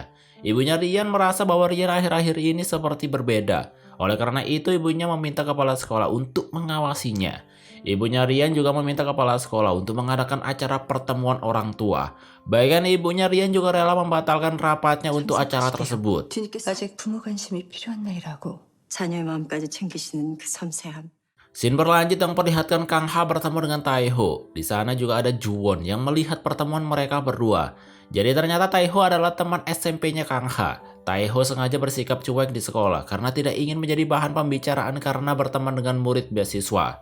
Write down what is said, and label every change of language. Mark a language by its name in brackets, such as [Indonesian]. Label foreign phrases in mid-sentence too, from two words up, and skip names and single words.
[Indonesian] Ibunya Rian merasa bahwa Rian akhir-akhir ini seperti berbeda. Oleh karena itu, ibunya meminta kepala sekolah untuk mengawasinya. Ibunya Rian juga meminta kepala sekolah untuk mengadakan acara pertemuan orang tua. Bahkan ibunya Rian juga rela membatalkan rapatnya untuk acara tersebut. [Korean] 아직 부모 관심이 필요한 나이라고. 자녀의 마음까지 챙기시는 그 섬세함. [Indonesian] Scene berlanjut yang memperlihatkan Kang Ha bertemu dengan Taeho. Di sana juga ada Juwon yang melihat pertemuan mereka berdua. Jadi ternyata Taeho adalah teman SMP-nya Kang Ha. Taeho sengaja bersikap cuek di sekolah karena tidak ingin menjadi bahan pembicaraan karena berteman dengan murid beasiswa.